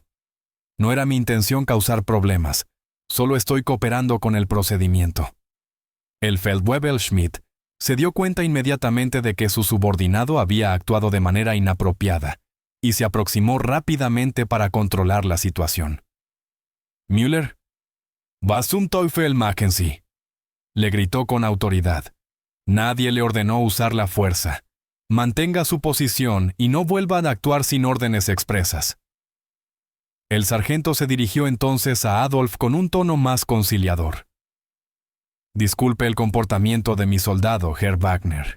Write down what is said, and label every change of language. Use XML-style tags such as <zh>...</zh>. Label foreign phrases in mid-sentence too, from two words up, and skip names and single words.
<es>«No era mi intención causar problemas, solo estoy cooperando con el procedimiento». El Feldwebel Schmidt se dio cuenta inmediatamente de que su subordinado había actuado de manera inapropiada y se aproximó rápidamente para controlar la situación.</es> <de>«Müller, was zum Teufel machen Sie?»,</de> <es>le gritó con autoridad. Nadie le ordenó usar la fuerza. Mantenga su posición y no vuelva a actuar sin órdenes expresas. El sargento se dirigió entonces a Adolf con un tono más conciliador. «Disculpe el comportamiento de mi soldado, Herr Wagner.</es>